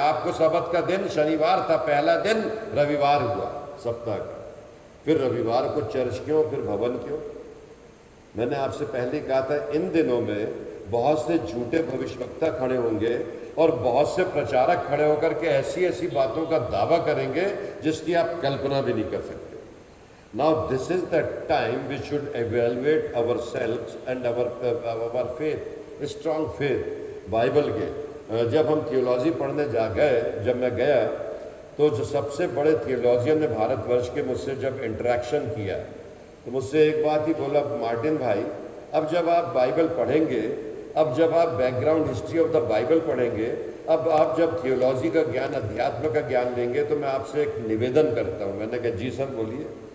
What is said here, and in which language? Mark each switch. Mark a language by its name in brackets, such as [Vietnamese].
[Hindi] आपको सबत का दिन शनिवार था, पहला दिन रविवार हुआ सप्ताह का, फिर रविवार को चर्च क्यों, फिर भवन क्यों? मैंने आपसे पहले कहा था इन दिनों में बहुत से झूठे भविष्यवक्ता खड़े होंगे और बहुत से प्रचारक खड़े होकर के ऐसी ऐसी बातों का दावा करेंगे जिसकी आप कल्पना भी नहीं कर सकते। [English] Now this is the time we should evaluate ourselves and our faith, strong faith, [Hindi] Bible के। जब हम थियोलॉजी पढ़ने जब मैं गया तो जो सबसे बड़े थियोलॉजियन ने भारतवर्ष के मुझसे जब इंटरेक्शन किया तो मुझसे एक बात ही बोला, मार्टिन भाई, अब जब आप बाइबल पढ़ेंगे, अब जब आप [English] background history of the Bible [Hindi] पढ़ेंगे, अब आप जब थियोलॉजी का ज्ञान, अध्यात्म का ज्ञान लेंगे, तो मैं आपसे एक निवेदन करता हूँ। मैंने कहा जी सर बोलिए।